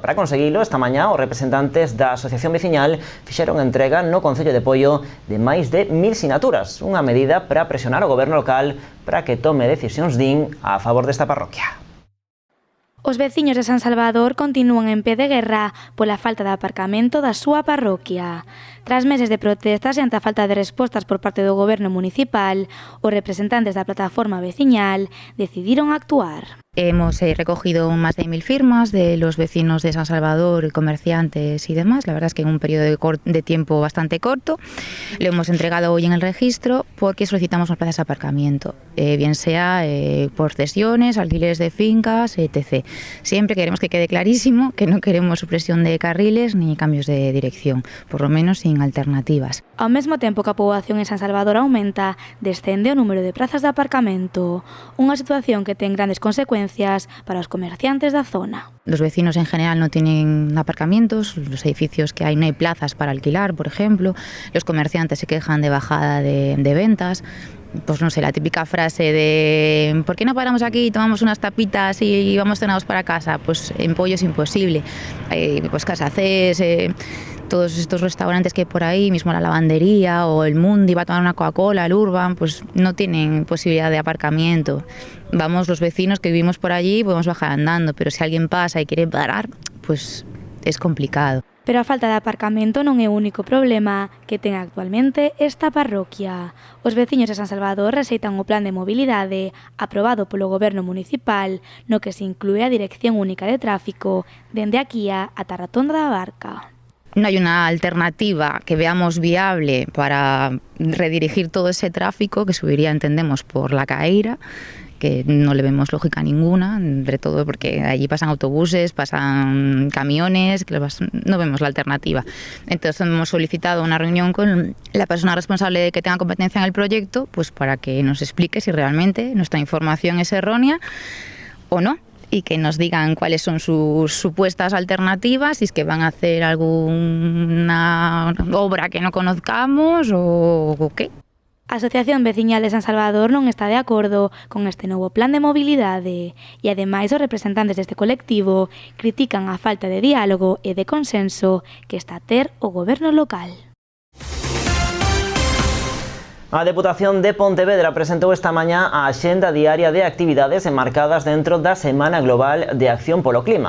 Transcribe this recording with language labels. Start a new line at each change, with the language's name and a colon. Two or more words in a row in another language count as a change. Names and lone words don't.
Galician: Para conseguilo, esta mañá, os representantes da Asociación Veciñal fixeron entrega no Concello de Poio de máis de 1000 sinaturas, unha medida para presionar o goberno local para que tome decisións a favor desta parroquia. Os veciños de San Salvador continúan en pé de guerra pola falta de aparcamento da súa parroquia. Tras meses de protestas e ante a falta de respostas por parte do goberno municipal, os representantes da plataforma veciñal decidiron actuar.
Spanish: Hemos recogido más de 1000 firmas de los vecinos de San Salvador, comerciantes y demás. La verdad es que en un periodo de tiempo bastante corto. Lo hemos entregado hoy en el registro porque solicitamos más plazas de aparcamiento, bien sea por cesiones, alquileres de fincas, etc. Siempre queremos que quede clarísimo que no queremos supresión de carriles ni cambios de dirección, por lo menos sin alternativas.
Galician: Ao mesmo tempo que a poboación en San Salvador aumenta, descende o número de prazas de aparcamento, unha situación que ten grandes consecuencias para os comerciantes da zona.
Spanish: Los vecinos en general no tienen aparcamientos, los edificios que hay no hay plazas para alquilar, por ejemplo, los comerciantes se quejan de bajada de ventas. Pues no sé, la típica frase de ¿por qué no paramos aquí, tomamos unas tapitas y vamos cenados para casa? Pues en Poio es imposible. Pues Casacés, todos estos restaurantes que hay por ahí, mismo la lavandería o el Mundi va a tomar una Coca-Cola, el Urban, pues no tienen posibilidad de aparcamiento. Vamos, los vecinos que vivimos por allí podemos bajar andando, pero si alguien pasa y quiere parar, pues es complicado.
Galician: Pero a falta de aparcamento non é o único problema que ten actualmente esta parroquia. Os veciños de San Salvador rexeitan o plan de mobilidade aprobado polo goberno municipal, no que se inclúe a Dirección Única de Tráfico dende aquí ata a Rotonda da Barca.
Spanish: No hay una alternativa que veamos viable para redirigir todo ese tráfico que subiría, entendemos, por la Caeira, que no le vemos lógica ninguna, sobre todo porque allí pasan autobuses, pasan camiones, no vemos la alternativa. Entonces hemos solicitado una reunión con la persona responsable que tenga competencia en el proyecto, pues para que nos explique si realmente nuestra información es errónea o no, y que nos digan cuáles son sus supuestas alternativas, si es que van a hacer alguna obra que no conozcamos o qué.
Galician: A Asociación Veciñal de San Salvador non está de acordo con este novo plan de mobilidade e, ademais, os representantes deste colectivo critican a falta de diálogo e de consenso que está a ter o goberno local. A Deputación de Pontevedra presentou esta mañá a axenda diaria de actividades enmarcadas dentro da Semana Global de Acción polo Clima.